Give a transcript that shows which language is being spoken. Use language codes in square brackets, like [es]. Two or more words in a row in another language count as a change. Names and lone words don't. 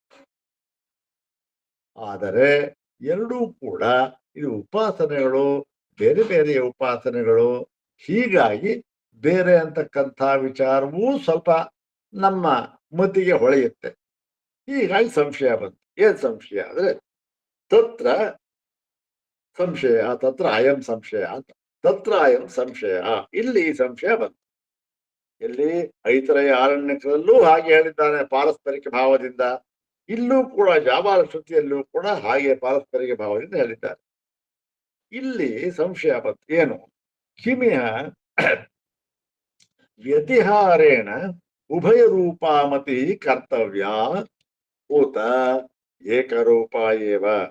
[kn] ಆದರೆ ಎರಡೂ ಕೂಡ ಇದು ಉಪಾಸನೆಗಳು, ಬೇರೆ ಬೇರೆಯ ಉಪಾಸನೆಗಳು. ಹೀಗಾಗಿ ಬೇರೆ ಅಂತಕ್ಕಂಥ ವಿಚಾರವೂ ಸ್ವಲ್ಪ ನಮ್ಮ ಮತಿಗೆ ಹೊಳೆಯುತ್ತೆ. ಹೀಗಾಗಿ ಸಂಶಯ ಬಂತು. ಏನ್ ಸಂಶಯ ಅಂದ್ರೆ [sa] ತತ್ರ ಸಂಶಯ ತತ್ರ ಅಯಂ ಸಂಶಯ [kn] ಅಂತ. [sa] ತತ್ರ ಅಯಂ ಸಂಶಯ, [kn] ಇಲ್ಲಿ ಸಂಶಯ ಬಂತು. ಎಲ್ಲಿ? ಐತರೇಯ ಆರಣ್ಯಕದಲ್ಲೂ ಹಾಗೆ ಹೇಳಿದ್ದಾನೆ ಪಾರಸ್ಪರಿಕ ಭಾವದಿಂದ. ಇಲ್ಲೂ ಕೂಡ ಜಾಬಾಲ ಶ್ರುತಿಯಲ್ಲೂ ಕೂಡ ಹಾಗೆ ಪಾರಸ್ಪರಿಕ ಭಾವದಿಂದ ಹೇಳಿದ್ದಾರೆ. ಇಲ್ಲಿ ಸಂಶಯ ಬಂತು. ಏನು? [sa] ಕಿಮಿಯ ವ್ಯತಿಹಾರೇಣ ಉಭಯ ರೂಪಾಮತಿ ಕರ್ತವ್ಯ ಊತ ಏಕರೂಪ ಏವ.